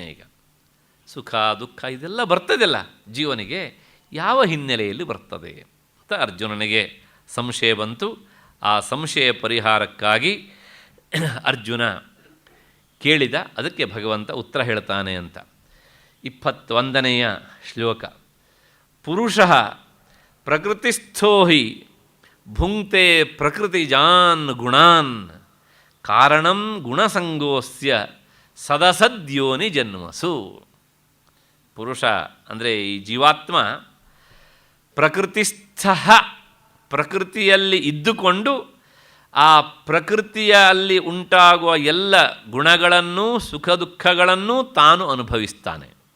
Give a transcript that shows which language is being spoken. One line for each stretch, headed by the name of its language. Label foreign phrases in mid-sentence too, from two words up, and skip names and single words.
Kannada: ಈಗ ಸುಖ ದುಃಖ ಇದೆಲ್ಲ ಬರ್ತದಲ್ಲ ಜೀವನಿಗೆ, ಯಾವ ಹಿನ್ನೆಲೆಯಲ್ಲಿ ಬರ್ತದೆ ಅಂತ ಅರ್ಜುನನಿಗೆ ಸಂಶಯ ಬಂತು. ಆ ಸಂಶಯ ಪರಿಹಾರಕ್ಕಾಗಿ ಅರ್ಜುನ ಕೇಳಿದ. ಅದಕ್ಕೆ ಭಗವಂತ ಉತ್ತರ ಹೇಳ್ತಾನೆ ಅಂತ. 21ನೆಯ ಶ್ಲೋಕ.
Sanskrit: ಪುರುಷಃ ಪ್ರಕೃತಿಸ್ಥೋ ಹಿ ಭುಂಕ್ತೆ ಪ್ರಕೃತಿಜಾನ್ ಗುಣಾನ್ ಕಾರಣಂ ಗುಣಸಂಗೋಸ್ಯ ಸದಸದ್ಯೋನಿ ಜನ್ಮಸು.
Kannada: ಪುರುಷ ಅಂದರೆ ಈ ಜೀವಾತ್ಮ ಪ್ರಕೃತಿಸ್ಥ, ಪ್ರಕೃತಿಯಲ್ಲಿ ಇದ್ದುಕೊಂಡು ಆ ಪ್ರಕೃತಿಯಲ್ಲಿ ಉಂಟಾಗುವ ಎಲ್ಲ ಗುಣಗಳನ್ನು ಸುಖ ದುಃಖಗಳನ್ನು ತಾನು ಅನುಭವಿಸ್ತಾನೆ.